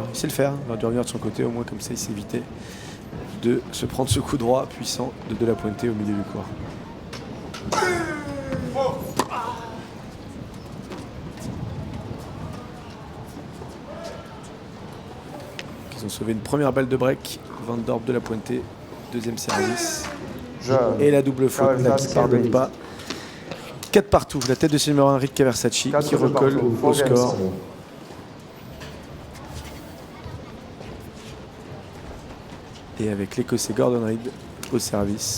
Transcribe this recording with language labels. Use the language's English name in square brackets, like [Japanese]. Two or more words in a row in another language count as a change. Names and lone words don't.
[French] Il sait le faire, il aurait dû revenir de son côté, au moins comme ça il s'est évité de se prendre ce coup droit puissant de La Puente au milieu du court. Ils ont sauvé une première balle de break. Van Dorp, De La Puente, deuxième service. Et la double faute là, qui ne pardonne pas. 4 partout. La tête de ce numéro 1, Rick Versace, qui recolle au score. Et avec l'Écossais Gordon Reid au service.